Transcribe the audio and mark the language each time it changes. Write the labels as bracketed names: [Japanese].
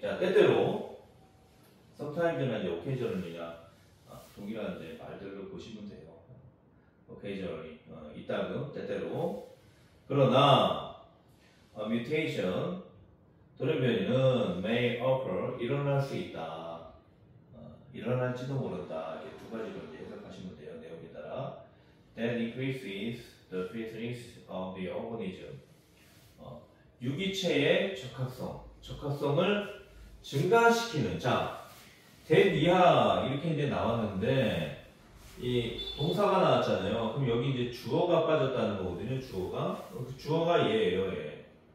[Korean] 자, 때때로 sometimes나 이제 occasionally나 동일한 이제 말들을 보시면 돼요. occasionally. 이따금 때때로. 그러나 mutation 돌연변이는 [English] may occur [Korean] 일어날 수 있다. 일어날지도 모른다. 이렇게 두 가지로 이제 해석하시면 돼요. 내용에 따라. [English] That increases the fitness of the organism. [Korean] 유기체의 적합성을 증가시키는. 자, that 이하 이렇게 이제 나왔는데 이 동사가 나왔잖아요. 그럼 여기 이제 주어가 빠졌다는 거거든요. 주어가 얘예요. 얘.